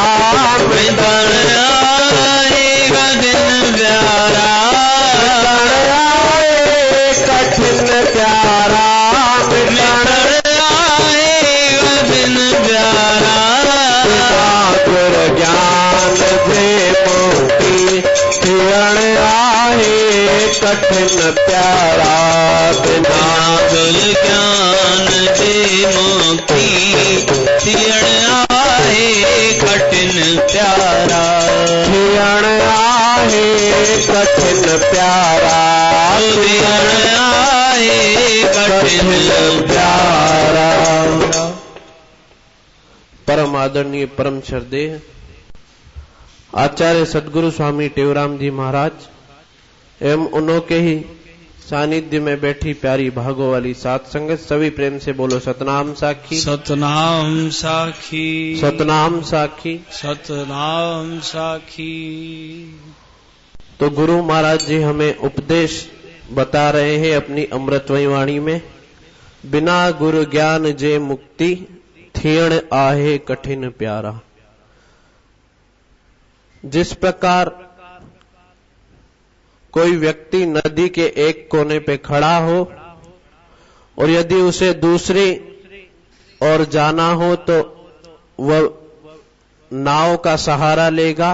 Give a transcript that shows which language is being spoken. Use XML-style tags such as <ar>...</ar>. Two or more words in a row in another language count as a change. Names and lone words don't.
<sd>मिलन आहे कठिन प्यारा। मिलन आहे कठिन प्यारा। मिलन आहे कठिन प्यारा। बिना गुरु ज्ञान जे मुक्ति थियण आहे कठिन प्यारा। बिना गुरु ज्ञान जे मुक्ति थियण आहे कठिन प्यारा। थियण आहे कठिन प्यारा। थियण आहे कठिन प्यारा।</sd> <hi>परम आदरणीय परम श्रद्धेय आचार्य सदगुरु स्वामी टेवराम जी महाराज एवं उन्होंने ही सानिध्य में बैठी प्यारी भागो वाली सात संगत सभी प्रेम से बोलो सतनाम साखी। सतनाम साखी। सतनाम साखी। सतनाम साखी। तो गुरु महाराज जी हमें उपदेश बता रहे हैं अपनी अमृतमयी वाणी में।</hi> <sd>बिना गुरु ज्ञान जे मुक्ति थियण आहे कठिन प्यारा।</sd> <hi>जिस प्रकार कोई व्यक्ति नदी के एक कोने पे खड़ा हो और यदि उसे दूसरी ओर जाना हो तो वह नाव का सहारा लेगा।</hi>